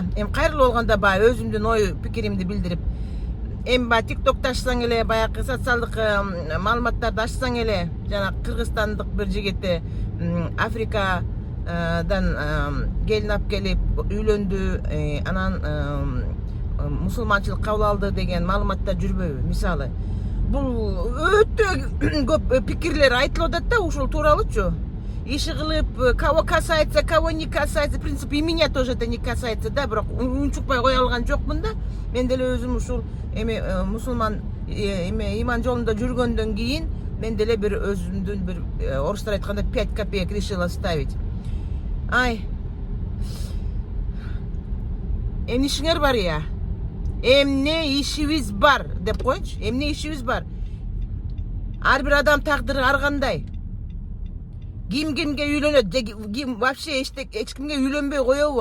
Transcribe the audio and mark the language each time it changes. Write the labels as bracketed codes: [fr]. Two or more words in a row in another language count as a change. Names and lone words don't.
[ky] Эми кайрылуу болгондо баягы өзүмдүн ой пикиримди билдирип, эми баягы TikTok'та ачсаң эле, баягы социалдык маалыматтарды ачсаң эле, жана кыргызстандык бир жигити Африкадан келин алып келип үйлөндү, анан мусулманчылык кабыл алды деген маалыматтар жүрбөйбү? Мисалы, бул өтө көп пикирлер айтылып атат да ушул тууралуучу. Иши кылып, [ru] кого касается, кого не касается. В принципе, и меня тоже это не касается, [ky] да, бирок унчукпай кое алган жокмун да. Мен деле өзүм ушул эми мусулман иман жолунда жүргөндөн кийин мен деле бир өзүмдүн бир орустар айтканда 5 [ru] копеек решила ставить. [ky] Эмне ишиңер бар я? Эмне ишибиз бар деп коечу. Эмне ишибиз бар? Ар бир адам тагдыры ар кандай. Ким кимге үйлөнөт, ким вообще эч кимге үйлөнбөй коебу?